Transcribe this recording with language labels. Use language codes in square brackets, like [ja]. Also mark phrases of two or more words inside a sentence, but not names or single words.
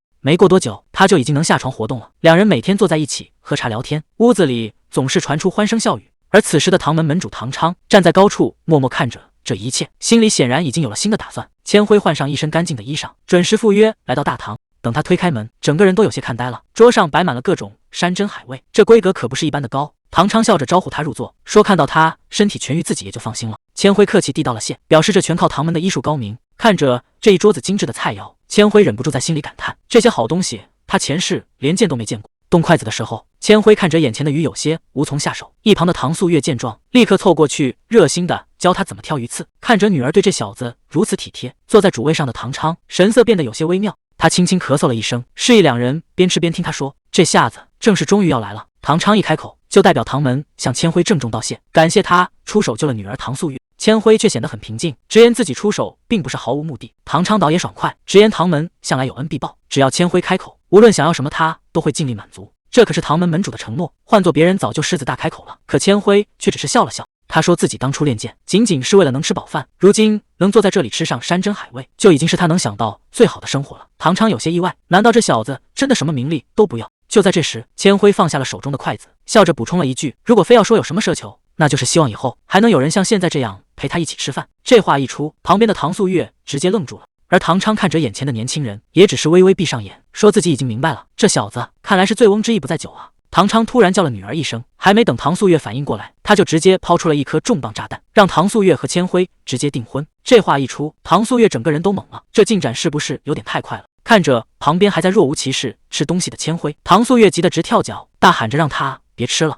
[zh] 沒過多久，他就已經能下床活動了。2人每天坐在一起喝茶聊天，屋子裡總是傳出歡聲笑語。而此時的唐門門主唐昌站在高處，默默看着這一切，心裡顯然已經有了新的打算。千輝換上一身乾淨的衣裳，準時赴約來到大堂。等他推開門，整個人都有些看呆了。桌上擺滿了各種山珍海味，這規格可不是一般的高。唐昌笑着招呼他入座，說看到他身體痊癒，自己也就放心了。千輝客氣遞道了謝，表示這全靠唐門的醫術高明。看着這一桌子精致的菜肴，千輝忍不住在心裡感嘆，這些好東西他前世連見都沒見過。動筷子的時候，千輝看着眼前的魚有些無從下手。一旁的唐素月見狀，立刻湊過去熱心的教他怎麼挑魚刺。看着女兒對這小子如此體貼，坐在主位上的唐昌神色变得有些微妙，他輕輕咳嗽了一聲，示意2人邊吃邊聽他說，這下子正是終於要來了。唐昌一開口，就代表唐門向千輝郑重道謝，感謝他出手救了女兒唐素月。千輝卻顯得很平靜，直言自己出手並不是毫無目的。唐昌倒也爽快，直言唐門向來有恩必報，只要千輝開口，無論想要什麼他都會盡力滿足。這可是唐門門主的承諾，換做別人早就獅子大開口了。可千輝卻只是笑了笑，他說自己當初練劍僅僅是為了能吃飽飯，如今能坐在這裡吃上山珍海味，就已經是他能想到最好的生活了。唐昌有些意外，難道這小子真的什麼名利都不要？就在這時，千輝放下了手中的筷子，笑着補充了一句，如果非要說有什麼奢求，那就是希望以後還能有人像現在這樣陪他一起吃飯。這話一出，旁邊的唐素月直接愣住了，而唐昌看着眼前的年輕人，也只是微微閉上眼，說自己已經明白了。這小子看來是醉翁之意不在酒啊。唐昌突然叫了女兒一聲，還沒等唐素月反應過來，他就直接拋出了一顆重磅炸彈，讓唐素月和千輝直接訂婚。這話一出，唐素月整個人都懵了，這進展是不是有點太快了？看着旁邊還在若無其事吃東西的千輝，唐素月急得直跳腳，大喊着讓他別吃了。